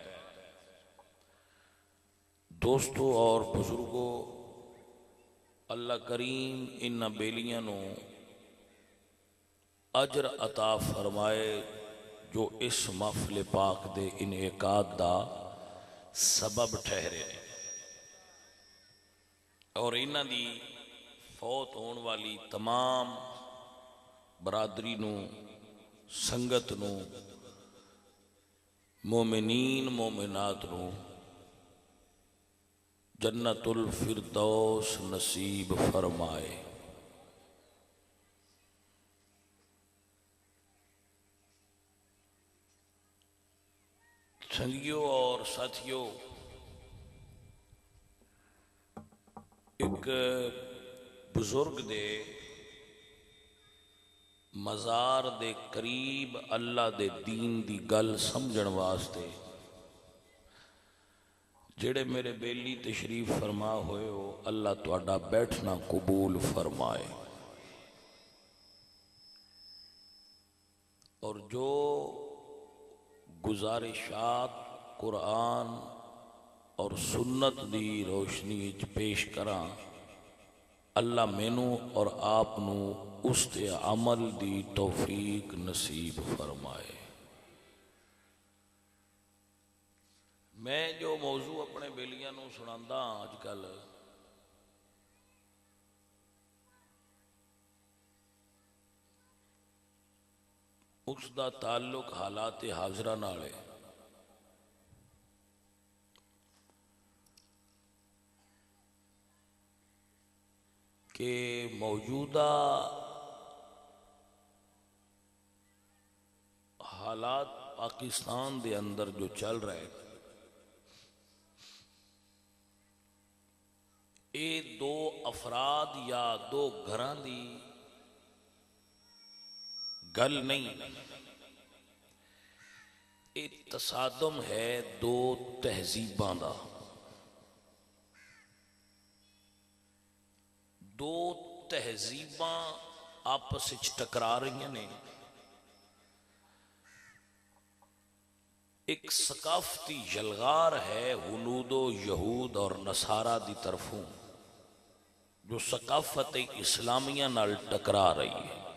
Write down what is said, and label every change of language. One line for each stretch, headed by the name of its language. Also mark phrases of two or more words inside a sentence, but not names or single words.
Punjabi: دوستو اور بزرگوں اللہ کریم ان بیلیاں نو اجر عطا فرمائے جو اس محفل پاک دے انعقاد دا سبب ٹھہرے اور انہاں دی فوت ہون والی تمام برادری نو سنگت نو مومنین مومنات نو جنت الفردوس نصیب فرمائے۔ سنگیوں اور ساتھیوں، ایک بزرگ دے مزار دے قریب اللہ دے دین دی گل سمجھن واسطے جڑے میرے بیلی تشریف فرما ہوئے ہو، اللہ تہاڈا بیٹھنا قبول فرمائے، اور جو گزارشات قرآن اور سنت دی روشنی وچ پیش کراں، اللہ مینوں اور آپ نو اس تے عمل دی توفیق نصیب فرمائے۔ میں جو موضوع اپنے بیلیاں نو سناندا آج کل اس دا تعلق حالات حاضرہ نال ہے۔ کہ موجودہ حالات پاکستان دے اندر جو چل رہے، اے دو افراد یا دو گھراں دی گل نہیں، اے تصادم ہے دو تہذیباں دا، دو تہذیباں آپس وچ ٹکرا رہی ہیں۔ ایک ثقافتی یلغار ہے ہنود و یہود اور نصارہ دی طرفوں جو ثقافت اسلامیہ نال ٹکرا رہی ہے۔